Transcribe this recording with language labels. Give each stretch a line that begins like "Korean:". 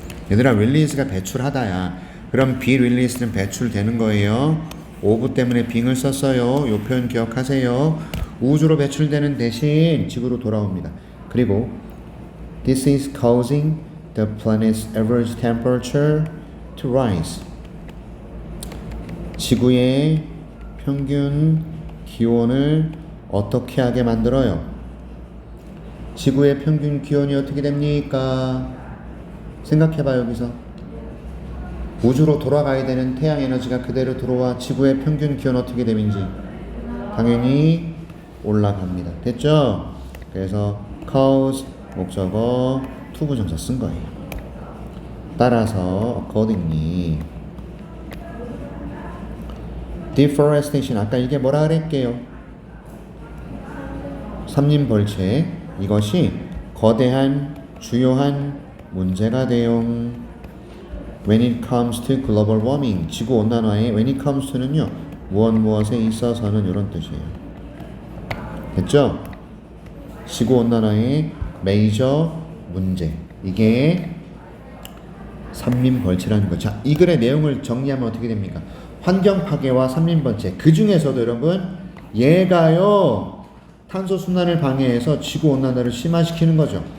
Korean: 얘들아, 릴리스가 배출하다야. 그럼 비 릴리스는 배출되는 거예요. 오브 때문에 빙을 썼어요. 요 표현 기억하세요. 우주로 배출되는 대신 지구로 돌아옵니다. 그리고
English: This is causing the planet's average temperature to rise.
Korean: 지구의 평균 기온을 어떻게 하게 만들어요? 지구의 평균 기온이 어떻게 됩니까? 생각해봐. 여기서 우주로 돌아가야 되는 태양 에너지가 그대로 들어와 지구의 평균 기온 어떻게 되는지 당연히 올라갑니다. 됐죠? 그래서 cause 목적어 to 부정사 쓴 거예요. 따라서 accordingly deforestation, 아까 이게 뭐라 그랬게요? 삼림벌채. 이것이 거대한 주요한 문제가 돼요.
English: When it comes to global warming,
Korean: 지구 온난화에
English: when it comes to는요,
Korean: 무엇에 있어서는 이런 뜻이에요. 됐죠? 지구 온난화의 메이저 문제, 이게 삼림벌채라는 거. 자, 이 글의 내용을 정리하면 어떻게 됩니까? 환경 파괴와 삼림벌채, 그 중에서도 여러분 얘가요 탄소 순환을 방해해서 지구 온난화를 심화시키는 거죠.